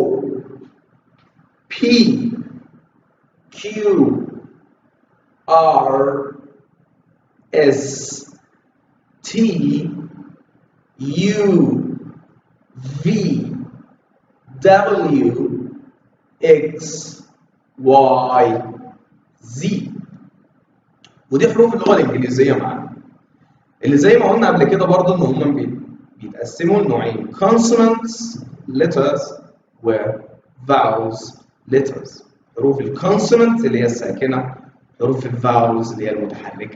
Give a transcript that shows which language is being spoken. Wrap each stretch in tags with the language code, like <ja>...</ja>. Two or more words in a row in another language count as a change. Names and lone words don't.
<en>P Q R S T U V W X Y Z.</en> <ar>ودي حروف اللغة الإنجليزية معانا، اللي زي ما قلنا قبل كده برضه إن هم بيتقسموا لنوعين:</ar> <en>consonants letters</en> <ar>و</ar> <en>vowels letters.</en> <ar>حروف الكونسونانت اللي هي الساكنة، حروف الفاولز اللي هي المتحركة.</ar>